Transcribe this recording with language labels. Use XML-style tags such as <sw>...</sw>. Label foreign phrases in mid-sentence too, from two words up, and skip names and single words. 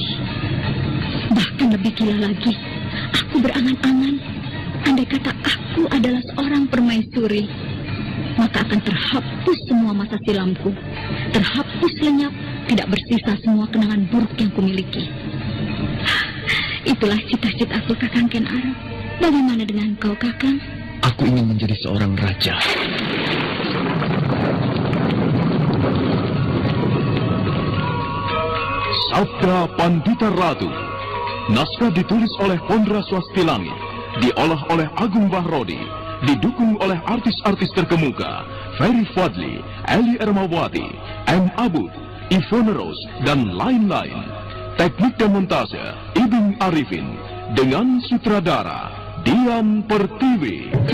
<id>Bahkan lebih gila lagi, aku berangan-angan, andai kata aku adalah seorang permaisuri, maka akan terhapus semua masa silamku, terhapus lenyap, tidak bersisa semua kenangan buruk yang kumiliki. Itulah cita-citaku, Kakang Ken Arok. Bagaimana dengan kau, Kakang? Aku ingin menjadi seorang raja. Sabda Pandita Ratu. Naskah ditulis oleh Pondra Swastilangi, diolah oleh Agung Bahrodi, didukung oleh artis-artis terkemuka Ferry Fadli, Eli Ermawati, M. Abud, Ivone Rose, dan lain-lain. Teknik dan montase Ibing Arifin, dengan sutradara Dian Pertiwi.</id>